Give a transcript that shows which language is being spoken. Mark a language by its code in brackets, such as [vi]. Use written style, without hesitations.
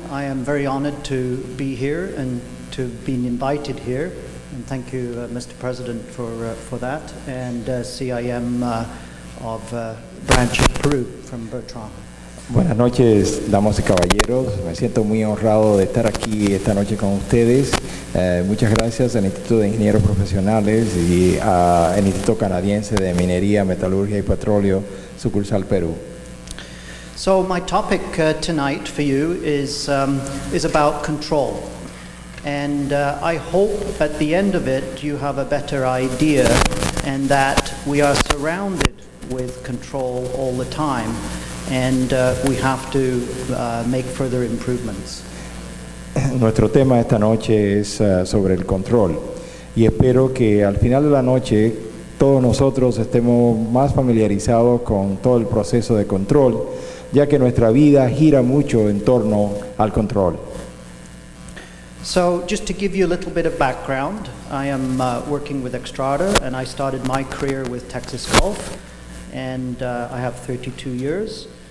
[en] I am very honored to be here and to have been invited here. And thank you, Mr. President, for that. And CIM of Branch of Peru from Bertrand. [es] Buenas noches, damas y caballeros. Me siento muy honrado de estar aquí esta noche con ustedes. Muchas gracias al Instituto de Ingenieros Profesionales y al Instituto Canadiense de Minería, Metalurgia y Petróleo, sucursal Perú. [en] So my topic tonight for you is about control. And I hope at the end of it you have a better idea and that we are surrounded with control all the time. And we have to make further improvements. [es] Nuestro tema esta noche es sobre el control y espero que al final de la noche todos nosotros estemos más familiarizados con todo el proceso de control, ya que nuestra vida gira mucho en torno al control. [en] So just to give you a little bit of background, I am working with Xstrata, and I started my career with Texas Gulf, and I have 32 years.